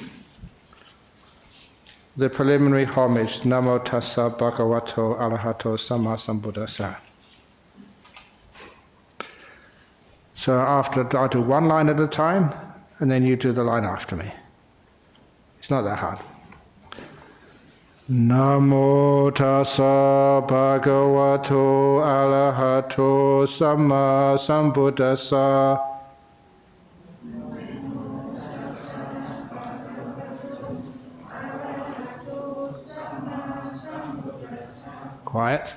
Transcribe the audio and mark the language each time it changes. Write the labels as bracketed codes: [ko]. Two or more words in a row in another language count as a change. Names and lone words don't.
[en] The preliminary homage, [pi] Namo Tassa Bhagavato Arahato Samma Sambuddhassa. [en] So I'll do one line at a time, and then you do the line after me. It's not that hard. [pi] Namo Tassa Bhagavato Arahato Samma Sambuddhassa. [en] Quiet.